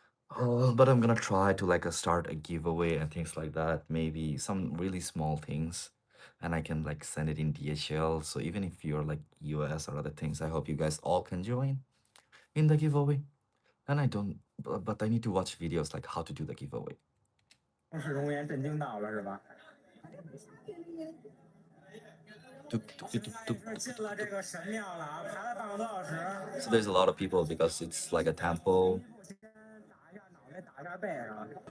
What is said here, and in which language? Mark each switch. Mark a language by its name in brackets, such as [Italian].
[English] Oh, but I'm gonna try to like start a giveaway and things like that. Maybe some really small things, and I can like send it in DHL. So even if you're like US or other things, I hope you guys all can join in the giveaway. And I don't, but I need to watch videos like how to do the giveaway. [Chinese] 正式容颜震惊到了是吧？现在是进了这个神庙了啊，排了半个多小时。 [English] So there's a lot of people because it's like a temple. [Chinese] 先打一下脑袋，打一下背啊。